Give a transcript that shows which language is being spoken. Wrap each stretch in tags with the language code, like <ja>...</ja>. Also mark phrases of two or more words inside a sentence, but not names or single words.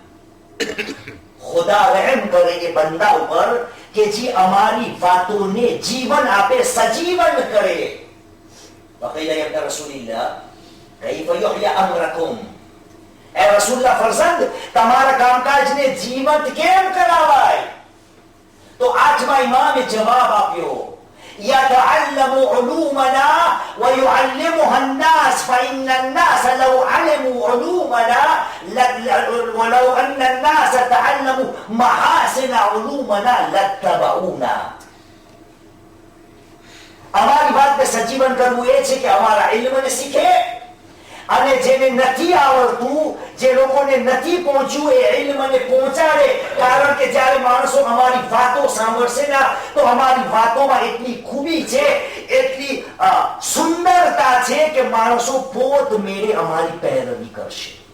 <gu>ખુદા રહેમ કરે એ બંદા ઉપર કે જે અમારી વાતોને જીવન આપે, સજીવન કરે.</gu> <ar>وقيل ابن رسول الله كيف يحيا أمركم.</ar> <gu>એ રસૂલના ફરઝંદ તમારા કામકાજને જીવંત કેમ કરાવાય? તો આઠમા ઇમામે જવાબ આપ્યો</gu> <ar>يتعلم علومنا ويعلمها الناس فإن الناس لو علموا علومنا ولو أن الناس تعلموا محاسن علومنا لاتبعونا.</ar> <gu>અમારી વાતને સજીવન કરવું એ છે કે અમારા ઇલ્મને શીખે અને જેને નથી આવડતું, જે લોકોને નથી પહોંચ્યું એ ઇલ્મને પહોંચાડે. કારણ કે જ્યારે માણસો અમારી વાતો સાંભળશે ને તો અમારી વાતોમાં એટલી ખૂબી છે, એટલી સુંદરતા છે કે માણસો પોત મેળે અમારી પેરવી કરશે.</gu>